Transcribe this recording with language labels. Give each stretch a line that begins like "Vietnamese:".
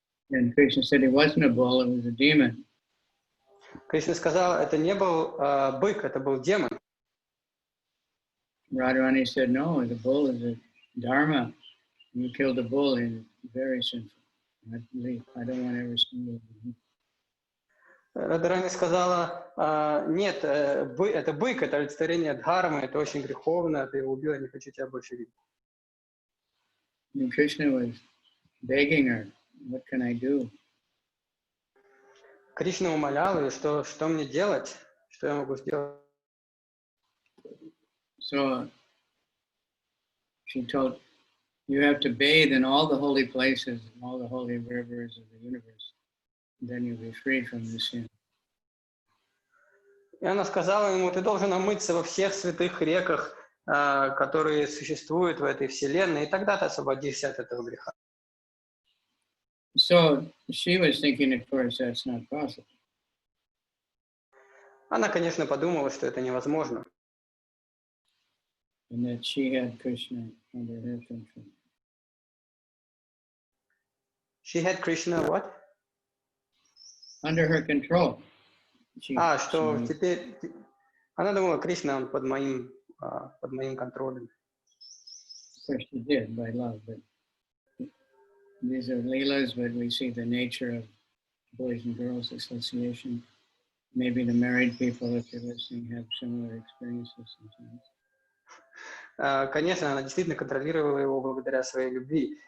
English: And Krishna said, it wasn't a bull, it was a demon.
Russian: Кришна сказал, это не был бык, это был демон.
English: Radharani said, no, the bull is a dharma. You killed a bull, and it's very sinful. I don't want to ever see you again.
Russian: Радхарани сказала, нет, это бык, это олицетворение дхармы, это очень греховно, ты его убил, я не хочу тебя больше видеть.
English: And Krishna was begging her, what can I do?
Russian: Кришна умолял ее, что мне делать, что я могу сделать.
English: So she told, you have to bathe in all the holy places, and all the holy rivers of the universe. Then you'll be freed from the sin.
Russian: И она сказала ему, ты должен омыться во всех святых реках, которые существуют в этой вселенной, и тогда ты освободишься от этого греха.
English: So she was thinking, of course, that's not possible.
Russian: Она, конечно, подумала, что это невозможно.
English: And that she had Krishna under her control. She had Krishna what? Under her control.
Russian: Что теперь... Она думала, Кришна, он под моим контролем.
English: Of course she did, by love, but these are lilas, but we see the nature of Boys and Girls Association. Maybe the married people, if you're listening, have similar experiences sometimes.
Russian: Конечно, она действительно контролировала его благодаря своей любви.